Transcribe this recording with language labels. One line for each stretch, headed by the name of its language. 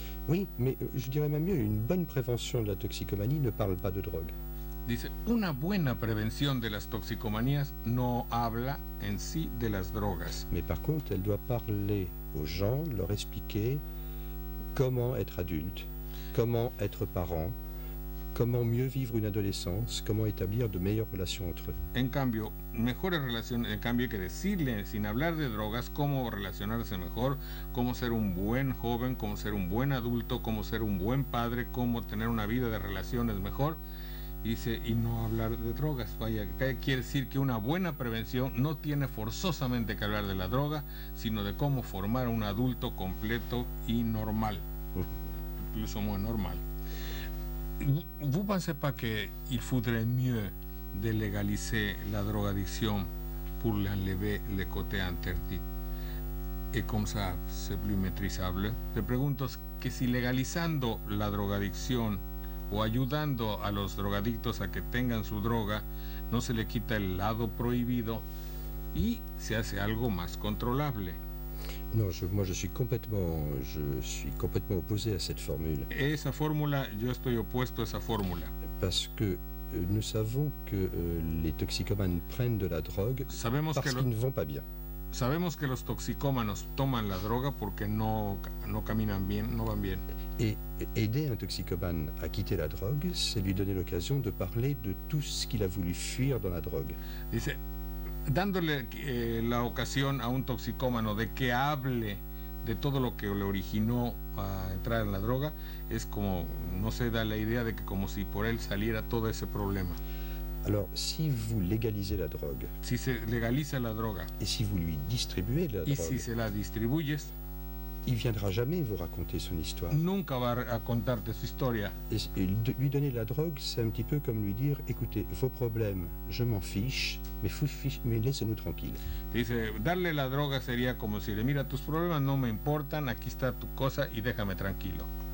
French: Oui, mais je dirais même mieux, une bonne prévention de la toxicomanie ne parle pas de drogue.
Spanish: Dice, una buena prevención de las toxicomanías no habla en sí de las drogas.
French: Mais par contre, elle doit parler aux gens, leur expliquer comment être adulte, comment être parent, comment mieux vivre une adolescence, comment établir de meilleures relations entre eux.
Spanish: En cambio, mejores relaciones, en cambio hay que decirle, sin hablar de drogas, cómo relacionarse mejor, cómo ser un buen joven, cómo ser un buen adulto, cómo ser un buen padre, cómo tener una vida de relaciones mejor. Dice, y no hablar de drogas. Vaya, quiere decir que una buena prevención no tiene forzosamente que hablar de la droga, sino de cómo formar un adulto completo y normal,
French: plus ou moins normal. Vous pensez pas qu'il faudrait mieux de légaliser la drogadicción pour l'enlever le côté interdit et comme ça c'est plus maîtrisable?
Spanish: Te pregunto que si legalizando la drogadicción o ayudando a los drogadictos a que tengan su droga, no se le quita el lado prohibido y se hace algo más controlable.
French: Non, moi je suis complètement opposé à cette formule.
Spanish: Esa fórmula, yo estoy opuesto a esa fórmula.
French: Parce que nous savons que les toxicomanes prennent de la drogue parce qu'ils ne vont pas bien.
Spanish: Sabemos que los toxicómanos toman la droga porque no caminan bien, no van bien.
French: Et aider un toxicomane à quitter la drogue, c'est lui donner l'occasion de parler de tout ce qu'il a voulu fuir dans la drogue.
Spanish: Dice, dándole la ocasión a un toxicómano de que hable de todo lo que le originó a entrar en la droga, es como, no se da la idea de que como si por él saliera todo ese problema.
French: Alors, si vous légalisez la drogue,
Spanish: si se legaliza la droga,
French: et si vous lui distribuez la drogue,
Spanish: si se la distribuyes,
French: il viendra jamais vous raconter son histoire.
Spanish: Nunca va a contarte su historia.
French: Et lui donner la drogue, c'est un petit peu comme lui dire, écoutez, vos problèmes, je m'en fiche, mais laissez-nous tranquilles.
Spanish: Dice, darle la droga sería como si le mira, tus problemas no me importan, aquí está tu cosa y déjame tranquilo.